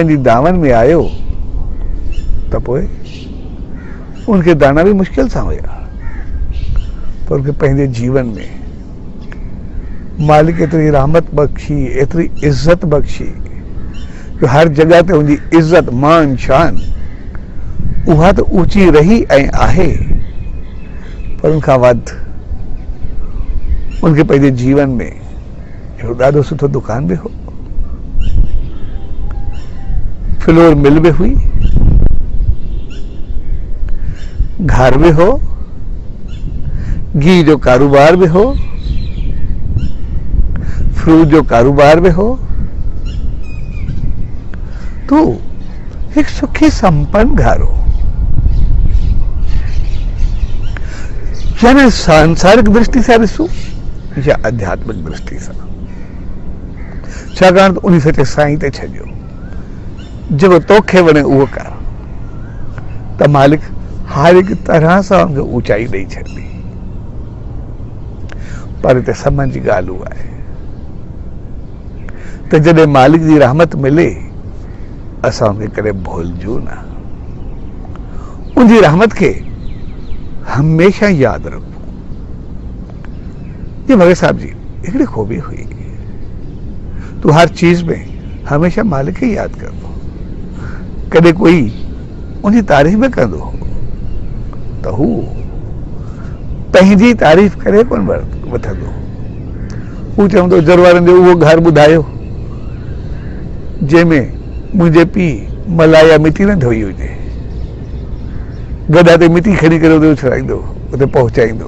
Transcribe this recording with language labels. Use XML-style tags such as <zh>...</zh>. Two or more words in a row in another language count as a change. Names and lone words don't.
<sd>जी दामन में आयो त पोइ उनखे दाना बि मुश्किल सां हुया, पर उनखे पंहिंजे जीवन में मालिक एतिरी रहमत बख़्शी, एतिरी इज़त बख़्शी जो हर जॻह ते उनजी इज़त, मान, शान उहा त ऊची रही ऐं आहे, पर उनखां वधि उनखे पंहिंजे जीवन में हिकिड़ो ॾाढो सुठो दुकान बि हो, फ्लोर मिल बि हुई, घर भी हो, घी जो कारोबार भी हो, फ्रूट जो कारोबार भी हो। तो एक सुखी संपन्न घर हो। यानी</sd> <hi>सांसारिक दृष्टि से</hi> <sd>ॾिसूं या</sd> <hi>आध्यात्मिक दृष्टि से,</hi> <sd>छाकाणि त उन सचे साईं ते छॾियो, जेको तोखे वणे उहो कर, त मालिक हर एक तरह सां उनखे ऊंचाई ॾेई छॾी। पर हिते समझ जी ॻाल्हि उहा आहे त जॾहिं मालिक जी रहमत मिले असां उनखे कॾहिं भुलिजूं न, उनजी रहमत खे हमेशा यादि रखूं। ये भगत साहब जी हिकिड़ी खूबी हुई, तू हर चीज में हमेशा मालिक खे यादि कंदो, कॾहिं कोई उनजी तारीफ़ में कंदो त हू पंहिंजी तारीफ़ करे कोन वठंदो। हू चवंदो ज़रूरनि जो उहो घर ॿुधायो जंहिंमें मुंहिंजे पीउ मलाई मिटी न धोई हुजे, गॾा ते मिटी खणी करे उते उछलाईंदो, उते पहुचाईंदो।</sd>